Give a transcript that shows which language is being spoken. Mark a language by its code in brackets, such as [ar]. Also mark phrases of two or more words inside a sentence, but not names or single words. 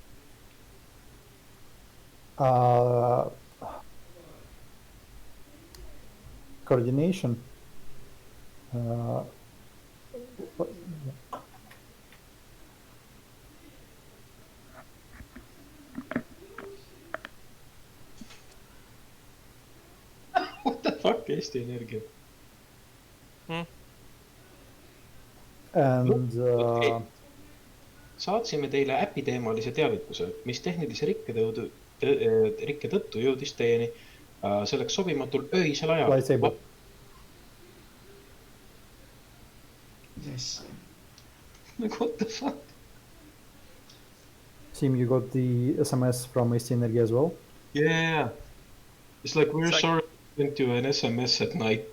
[en] Coordination. What the fuck, Eesti Energia? And Okay. [et] Saatsime teile äpiteemalise teavituse, mis tehnilise rikke tõttu jõudis teieni selleks sobimatul öisel ajal. [en] lightsaber. Yes. Like, what the fuck? Sim, you got the SMS from Eesti Energia as well? Yeah. It's like, we're It's like- sorry sent you an SMS at night.